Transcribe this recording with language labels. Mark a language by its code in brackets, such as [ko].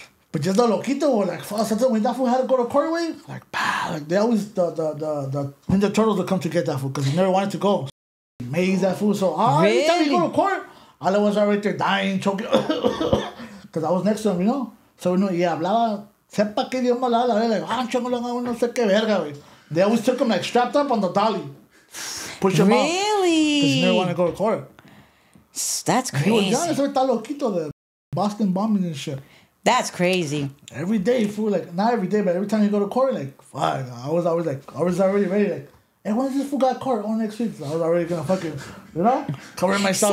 [en] But just the loquito, or like, sometimes when that fool had to go to court way, like, like they always, the Ninja Turtles would come to get that fool because he never wanted to go. Maze that fool. So, every time you go to court, all of us are right there dying, choking. Because I was next to him, you know? [es] So, you know, y hablaba, sepa qué idioma hablaba, like, chongo, no sé qué verga, güey. [en] They always took him like strapped up on the dolly. Push him out. Really? Because he never wanted to go to court. That's He was young, crazy. so [es] está loquito, [en] the Boston bombing and shit. That's crazy. Every day, fool, like, not every day, but every time you go to court, like, fuck, I was already ready, like, hey, when does this fool got court? Oh, next week. So I was already gonna fucking, you know, cover myself